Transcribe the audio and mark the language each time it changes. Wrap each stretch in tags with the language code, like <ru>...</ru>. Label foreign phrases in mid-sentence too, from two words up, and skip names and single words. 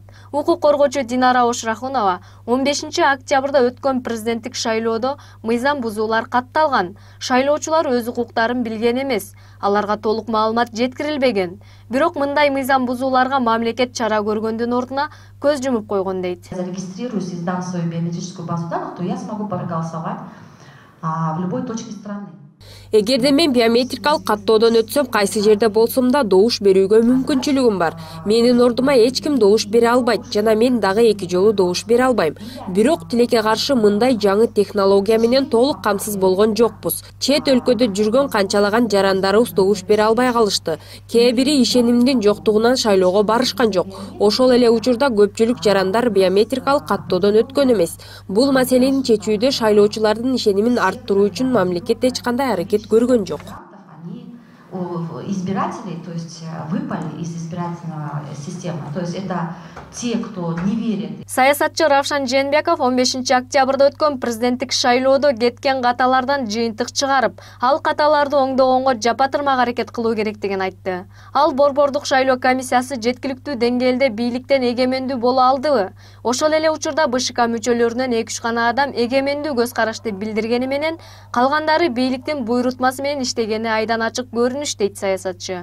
<ky>Укук коргоочу Динара Ошрахунова 15 октябрда өткөн президенттик шайлоодо мыйзам бузуулар катталган. Шайлоочулар өз укуктарын билген эмес, аларга толук маалымат жеткирилбеген. Бирок мындай мыйзам бузууларга мамлекет чара көргөндүн ордуна көз жумуп койгон дейт.</ky> <ru>Зарегистрируюсь и сдам свою биометрическую базу данных, то я смогу проголосовать в любой точке страны.</ru> <ky>Эгерде мен биометрикалык каттоодон өтсөм, кайсы жерде болсом да добуш берүүгө мүмкүнчүлүгүм бар. Менин ордума эч ким добуш бере албайт жана мен дагы 2 жолу добуш бере албайм. Бирок тилекке каршы мындай жаңы технология менен толук камсыз болгон жокпуз. Чет өлкөдө жүргөн канчалаган жарандарыбыз добуш бере албай калышты. Кээ бири ишенимдин жоктугунан шайлоого барышкан жок. Ошол эле учурда көпчүлүк жарандар биометрикалык каттоодон өткөн эмес. Бул маселени чечүүдө шайлоочулардын ишенимин арттыруу үчүн мамлекет эч кандай аракет көргөн жок.</ky> <ru>Избирателей, то есть выпали из избирательной системы, то есть это те, кто не верит.</ru> <ky>Саясатчы Равшан Жээнбеков 15 октябрда өткөн президенттик шайлоодо кеткен каталардан жыйынтык чыгарып, ал каталарды оңдогонго жапатырмак аракет кылуу керектигин айтты. Ал Борбордук шайлоо комиссиясы жеткиликтүү деңгээлде бийликтен эгемендүү боло алдыбы? Ошол эле учурда БШК мүчөлөрүнөн 2-3 гана адам эгемендүү көз карашты билдиргени менен, калгандары бийликтин буйрутмасы менен иштегени айдан ачык көрүнүш дейт саясатчы.</ky>